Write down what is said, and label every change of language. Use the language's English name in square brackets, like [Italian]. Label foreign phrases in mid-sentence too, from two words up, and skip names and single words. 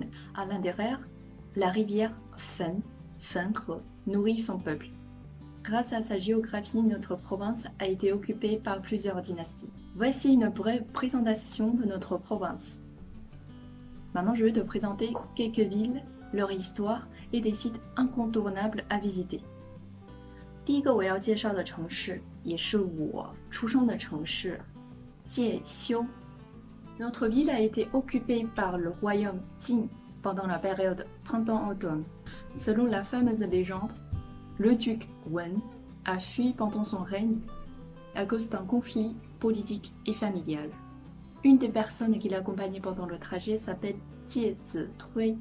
[French] À l'intérieur, la rivière Fenghe, nourrit son peuple. Grâce à sa géographie, notre province a été occupée par plusieurs dynasties. Voici une brève présentation de notre province. Maintenant, je vais te présenter quelques villes, leur histoire et des sites incontournables à visiter. [Chinese] 第一个我要介绍的城市，也是我出生的城市，介休。 [French] Notre ville a été occupée par le royaume Qin pendant la période printemps-automne. Selon la fameuse légende, le duc Wen a fui pendant son règne à cause d'un conflit politique et familial. Une des personnes qui l'accompagnait pendant le trajet s'appelle Jie Zitui.